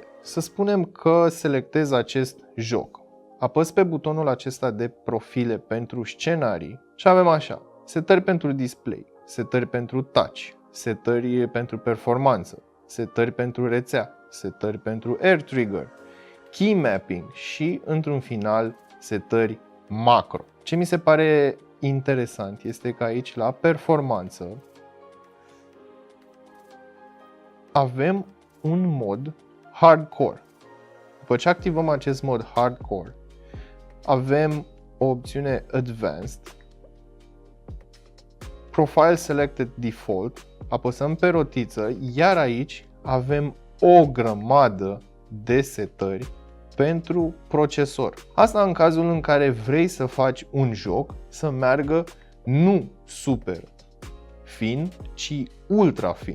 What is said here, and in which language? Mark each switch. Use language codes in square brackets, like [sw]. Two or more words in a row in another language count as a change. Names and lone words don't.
[ro] Să spunem că selectez acest joc. Apăs pe butonul acesta de profile pentru scenarii și avem așa: setări pentru display, setări pentru touch, setări pentru performanță, setări pentru rețea, setări pentru [en] air trigger, key mapping [ro] și, într-un final, setări macro. Ce mi se pare interesant este că aici, la performanță, avem un mod hardcore. După ce activăm acest mod hardcore, avem o opțiune advanced, [en] profile selected default, [ro] apăsăm pe rotiță, iar aici avem o grămadă de setări pentru procesor. Asta în cazul în care vrei să faci un joc să meargă nu super fin, ci ultra fin.